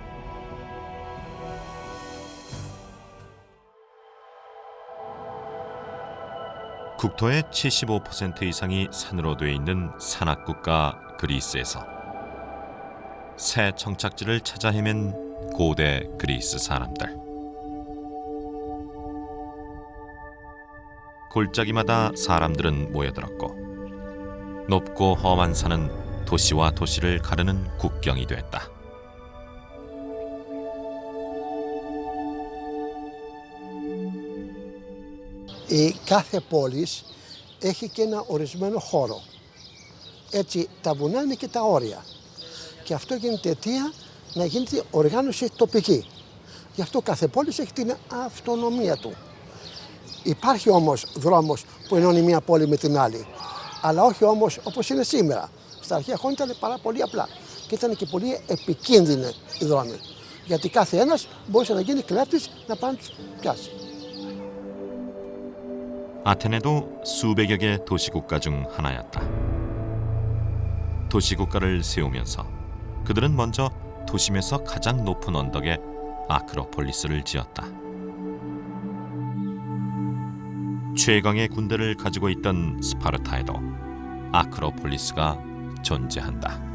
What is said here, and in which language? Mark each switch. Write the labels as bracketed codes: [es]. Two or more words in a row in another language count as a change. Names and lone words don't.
[ko] 국토의 75% 이상이 산으로 돼 있는 산악국가 그리스에서 새 정착지를 찾아 헤맨 고대 그리스 사람들. 골짜기마다 사람들은 모여들었고 높고 험한 산은 도시와 도시를 가르는 국경이 됐다. [el] Η κάθε πόλη έχει και ένα ορισμένο χώρο. Έτσι τα βουνά είναι και τα όρια. Και αυτό γίνεται αιτία να γίνεται οργάνωση τοπική. Γι' αυτό κάθε πόλη έχει την αυτονομία του. Υπάρχει όμως δρόμος που ενώνει μία πόλη με την άλλη. Αλλά όχι όμως όπως είναι σήμερα. Στα αρχαία χρόνια ήταν πάρα πολύ απλά. Και ήταν και πολύ επικίνδυνοι οι δρόμοι. Γιατί κάθε ένας μπορούσε να γίνει κλέφτης να πάει να τους πιάσει. [ko] 아테네도 수백여 개 도시국가 중 하나였다. 도시국가를 세우면서 그들은 먼저 도심에서 가장 높은 언덕에 아크로폴리스를 지었다. 최강의 군대를 가지고 있던 스파르타에도 아크로폴리스가 존재한다.